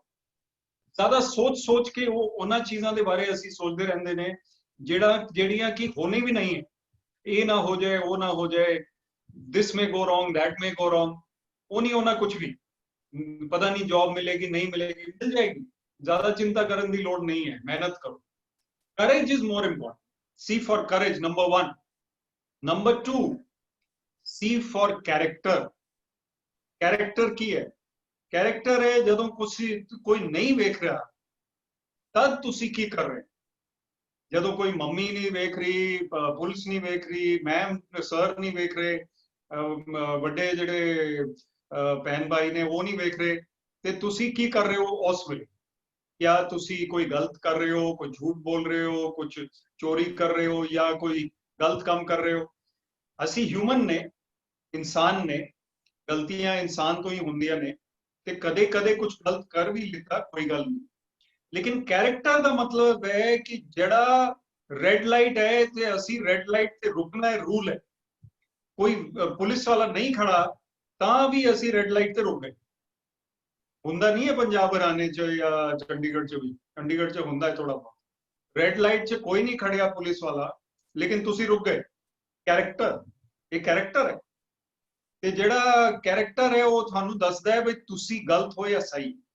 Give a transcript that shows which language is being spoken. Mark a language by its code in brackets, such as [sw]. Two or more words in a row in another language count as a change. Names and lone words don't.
[pa] ਜ਼ਿਆਦਾ ਸੋਚ ਕੇ ਉਹ ਉਹਨਾਂ ਚੀਜ਼ਾਂ ਦੇ ਬਾਰੇ ਅਸੀਂ ਸੋਚਦੇ ਰਹਿੰਦੇ ਨੇ ਜਿਹੜੀਆਂ ਕਿ ਹੋਣੀ ਵੀ ਨਹੀਂ ਹੈ। ਇਹ ਨਾ ਹੋ ਜਾਏ, ਉਹ ਨਾ ਹੋ ਜਾਏ, [en] this may go wrong, that may go wrong, [pa] ਉਹ ਨਹੀਂ ਹੋਣਾ ਕੁਝ ਵੀ। ਪਤਾ ਨਹੀਂ ਜॉब ਮਿਲੇਗੀ ਨਹੀਂ ਮਿਲੇਗੀ, ਮਿਲ ਜਾਏਗੀ। ਜ਼ਿਆਦਾ ਚਿੰਤਾ ਕਰਨ ਦੀ ਲੋੜ ਨਹੀਂ ਹੈ, ਮਿਹਨਤ ਕਰੋ। [en] courage is more important. C for courage, number 1. Number 2, C for character. [pa] Character ਕੀ ਹੈ? Character ਹੈ ਜਦੋਂ ਕੋਈ ਨਹੀਂ ਵੇਖ ਰਿਹਾ ਤਦ ਤੁਸੀਂ ਕੀ ਕਰ ਰਹੇ? ਜਦੋਂ ਕੋਈ ਮੰਮੀ ਨਹੀਂ ਵੇਖ ਰਹੀ, ਪੁਲਿਸ ਨਹੀਂ ਵੇਖ ਰਹੀ, ਮੈਮ ਸਰ ਨਹੀਂ ਵੇਖ ਰਹੇ, ਵੱਡੇ ਜਿਹੜੇ ਭੈਣ ਭਾਈ ਨੇ ਉਹ ਨਹੀਂ ਵੇਖ ਰਹੇ, ਤੇ ਤੁਸੀਂ ਕੀ ਕਰ ਰਹੇ ਹੋ ਉਸ ਵੇਲੇ? ਕਿਆ ਤੁਸੀ ਕੋਈ ਗਲਤ ਕਰ ਰਹੇ ਹੋ, ਕੋਈ ਝੂਠ ਬੋਲ ਰਹੇ ਹੋ, ਕੁਛ ਚੋਰੀ ਕਰ ਰਹੇ ਹੋ ਯਾ ਕੋਈ ਗਲਤ ਕੰਮ ਕਰ ਰਹੇ ਹੋ? ਅਸੀ ਹਿਊਮਨ ਨੇ, ਇਨਸਾਨ ਨੇ, ਗਲਤੀਆਂ ਇਨਸਾਨ ਤੋ ਹੀ ਹੁੰਦੀਆਂ ਨੇ, ਤੇ ਕਦੇ ਕਦੇ ਕੁਛ ਗਲਤ ਕਰ ਭੀ ਲਿਤਾ, ਕੋਈ ਗਲ ਨਹੀਂ। ਲੇਕਿਨ ਕੈਰੈਕਟਰ ਕਾ ਮਤਲਬ ਹੈ ਕਿ ਜੜਾ [en] red light [pa] ਹੈ ਤੇ ਅਸੀ [en] red light [pa] ਤੇ ਰੁਕਣਾ ਹੈ, ਰੂਲ ਹੈ। ਕੋਈ ਪੁਲਿਸ ਵਾਲਾ ਨਹੀਂ ਖੜਾ ਤਾਂ ਭੀ ਅਸੀ [en] red light [pa] ਤੇ ਰੁਕ ਗਏ। ਹੁੰਦਾ ਨਹੀਂ ਹੈ ਪੰਜਾਬ ਹਰਿਆਣੇ ਚ ਜਾਂ ਚੰਡੀਗੜ੍ਹ ਚ ਵੀ, ਚੰਡੀਗੜ੍ਹ ਚ ਹੁੰਦਾ ਹੈ ਥੋੜਾ ਬਹੁਤ। [en] red light [pa] ਚ ਕੋਈ ਨਹੀਂ ਖੜਿਆ ਪੁਲਿਸ ਵਾਲਾ, ਲੇਕਿਨ ਤੁਸੀਂ ਰੁਕ ਗਏ। ਕੈਰੈਕਟਰ, ਇਹ ਕੈਰੈਕਟਰ ਹੈ। ਤੇ ਜਿਹੜਾ ਕੈਰੈਕਟਰ ਹੈ ਉਹ ਤੁਹਾਨੂੰ ਦੱਸਦਾ ਹੈ ਵੀ ਤੁਸੀਂ ਗਲਤ ਹੋ ਜਾਂ ਸਹੀ।